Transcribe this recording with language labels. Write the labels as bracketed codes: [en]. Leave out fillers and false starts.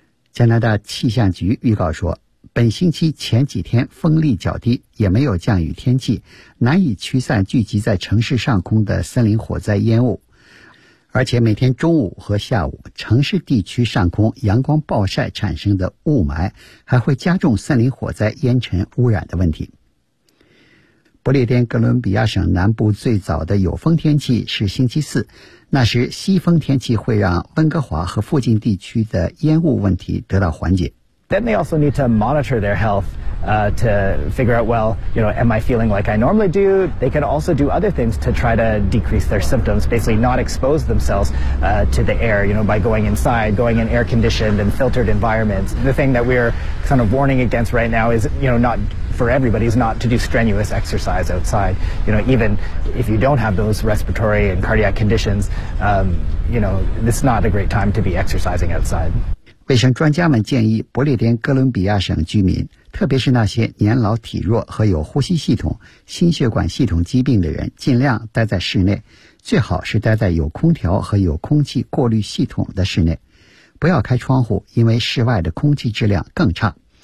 [zh] 加拿大气象局预告说，本星期前几天风力较低，也没有降雨天气，难以驱散聚集在城市上空的森林火灾烟雾，而且每天中午和下午，城市地区上空阳光暴晒产生的雾霾还会加重森林火灾烟尘污染的问题。不列颠哥伦比亚省南部最早的有风天气是星期四，那时西风天气会让温哥华和附近地区的烟雾问题得到缓解。 [en] Then they also need to monitor their health, to figure out, well, you know, am I feeling like I normally do? They can also do other things to try to decrease their symptoms, basically not expose themselves, to the air, you know, by going inside, going in air-conditioned and filtered environments. The thing that we're kind of warning against right now is, you know, not for everybody, is not to do strenuous exercise outside. You know, even if you don't have those respiratory and cardiac conditions, you know, it's not a great time to be exercising outside. [zh] 卫生专家们建议不列颠哥伦比亚省居民，特别是那些年老体弱和有呼吸系统、心血管系统疾病的人，尽量待在室内，最好是待在有空调和有空气过滤系统的室内，不要开窗户，因为室外的空气质量更差。